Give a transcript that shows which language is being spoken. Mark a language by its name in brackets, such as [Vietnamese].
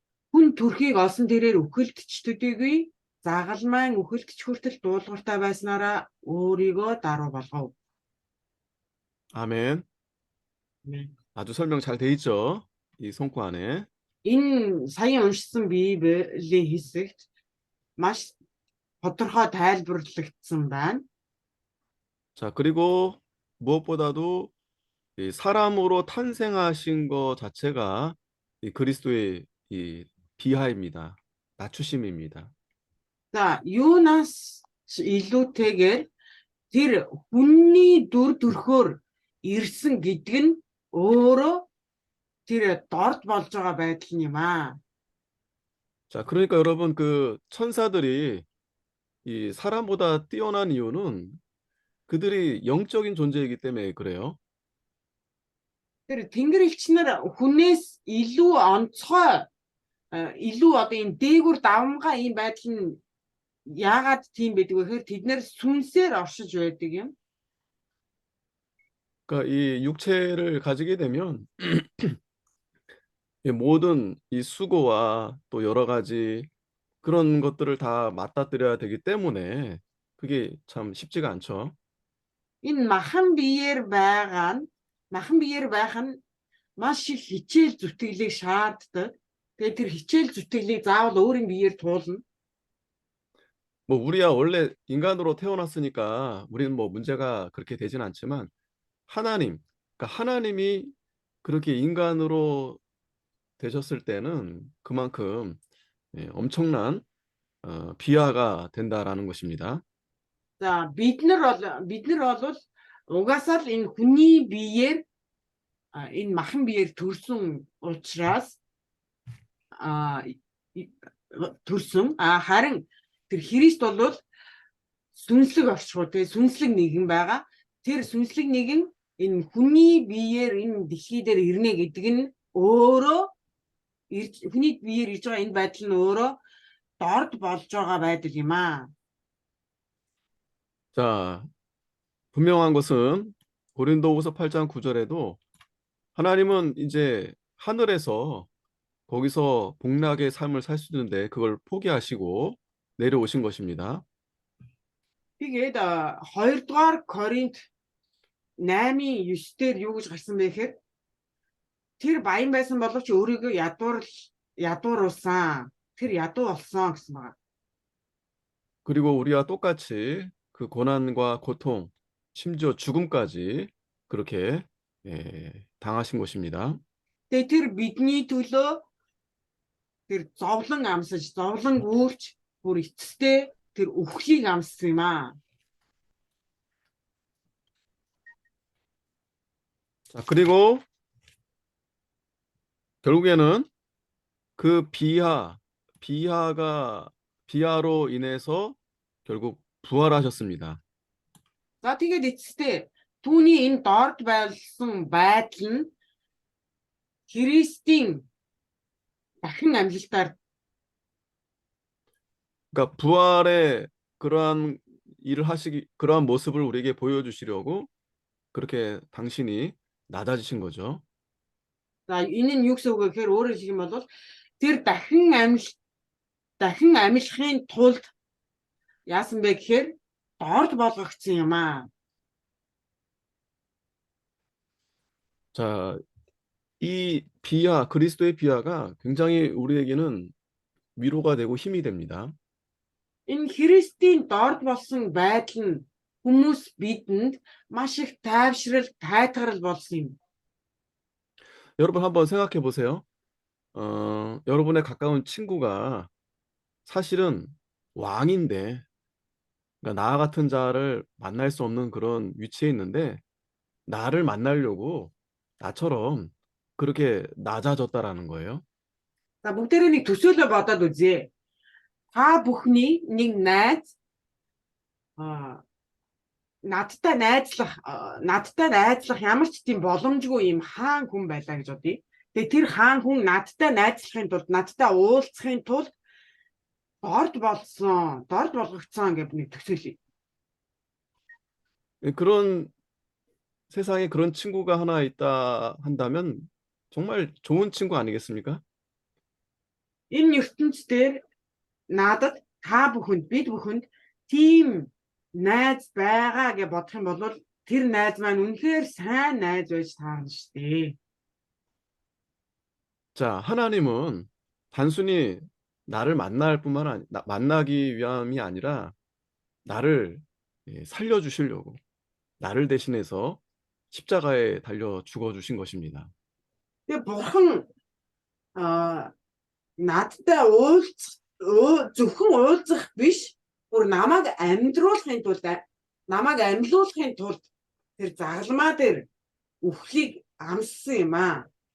[Mongolian] Хүн төрхийг олсон тэрээр үхэлтч төдийгүй загалмайн үхэлтч хүртэл дуулууртай байснараа өөрийгөө даруй болгов. [Korean] 아멘. 아주 설명 잘 돼 있죠? 이 송구 안에. [Mongolian] Энэ сая уншсан Библийн хэсэгт маш тодорхой тайлбарлагдсан байна. [Korean] 자, 그리고 무엇보다도 이 사람으로 탄생하신 것 자체가 이 그리스도의 이 비하입니다. 낮추심입니다. [Mongolian] За юунаас илүүтэйгээр тэр хүний дүр төрхөөр ирсэн гэдэг нь өөрөө тэр дорд болж байгаа байдал юм аа. [Korean] 자, 그러니까 여러분 그 천사들이 이 사람보다 뛰어난 이유는 그들이 영적인 존재이기 때문에 그래요. [Mongolian] Тэр тэнгэр элчнэр хүнээс илүү онцгой илүү одоо энэ дээгүр давмгай ийм байдал нь яагаад тийм байдаг вэ гэхээр тэд нэр сүнсээр оршиж байдаг юм. [Korean] 그러니까 이 육체를 가지게 되면 이 모든 이 수고와 또 여러 가지 그런 것들을 다 맞닥뜨려야 되기 때문에 그게 참 쉽지가 않죠. [Mongolian] Энэ махан биеэр байх нь маш их хичээл зүтгэлийг шаарддаг. Тэгээд тэр хичээл зүтгэлийг заавал өөрийн биеэр туулна. [Korean] 뭐 우리야 원래 인간으로 태어났으니까 우리는 뭐 문제가 그렇게 되진 않지만 하나님, 그러니까 하나님이 그렇게 인간으로 되셨을 때는 그만큼 엄청난 비하가 된다라는 것입니다. [Mongolian] За бид нар бол угаасаа л энэ хүний биеэр энэ махан биеэр төрсөн учраас харин тэр Христ бол сүнслэг орчгоо тэгээ сүнслэг нэгэн байгаа. Тэр сүнслэг нэгэн энэ хүний биеэр энэ дэлхий дээр ирнэ гэдэг нь өөрөө хүний биеэр ирж байгаа энэ байдал нь өөрөө дорд болж байгаа байдал юм аа. [Korean] 자, 분명한 것은 고린도후서 8장 9절에도 하나님은 이제 하늘에서 거기서 복락의 삶을 살 수 있는데 그걸 포기하시고 내려오신 것입니다. [Mongolian] Тэгээд 2 дугаар Коринт 8-ийн 9 дээр юу гэж гарсан бэ гэхээр тэр баян байсан боловч өөрийгөө ядууруулсан. Тэр ядуу болсон гэсэн байна. [Korean] 그리고 우리와 똑같이 그 고난과 고통, 심지어 죽음까지 그렇게 당하신 것입니다. [Mongolian] Тэгээд тэр бидний төлөө тэр зовлон амсаж, зовлон үүрч бүр эцэстээ тэр үхлийг амссан юм аа. [Korean] 자, 그리고 결국에는 그 비하로 인해서 결국 부활하셨습니다. [Mongolian] За тэгээд эцэстээ түүний энэ дорд байсан байдал нь Христийн дахин амьлалтаар [Korean] 그러니까 부활의 그러한 일을 그러한 모습을 우리에게 보여주시려고 그렇게 당신이 낮아지신 거죠. [Mongolian] за энэ нь юу гэсэн үг вэ гэхээр өөрөөр хэлэх юм бол тэр дахин амьлахын тулд яасан бэ гэхээр дорд болгогдсон юм аа. [Korean] 자, 이 그리스도의 비하가 굉장히 우리에게는 위로가 되고 힘이 됩니다. [Mongolian] Энэ Христийн дорд болсон байдал нь хүмүүс бидэнд маш их тайвшрал, тайтгарал болсон юм. [Korean] 여러분 한번 생각해 보세요. 여러분의 가까운 친구가 사실은 왕인데, 그러니까 나 같은 자를 만날 수 없는 그런 위치에 있는데, 나를 만나려고 나처럼 그렇게 낮아졌다라는 거예요. [Mongolian] За бүгдээрээ нэг төсөөлөө бодоод үзье. Та бүхний нэг найз надтай найзлах ямар ч тийм боломжгүй юм хаан хүн байлаа гэж бодъё. Тэгээ тэр хаан хүн надтай найзлахын тулд, надтай уулзахын тулд дорд болгогдсон гэж нэг төсөөлье. [Korean] 그런 세상에 그런 친구가 하나 있다 한다면 정말 좋은 친구 아니겠습니까? [Mongolian] Энэ ертөнцийн надад бид бүхэнд тийм найз байгаа гэж бодох юм бол тэр найз маань үнэхээр сайн найз байж таарна шүү дээ. [Korean] 자, 하나님은 단순히 나를 만나기 위함이 아니라 나를 살려주시려고 나를 대신해서 십자가에 달려 죽어주신 것입니다. [Mongolian] Тэгээ бурхан надтай зөвхөн уулзах биш, бүр намайг амьдруулахын тулд тэр загалмаа дээр үхлийг амссан юм аа.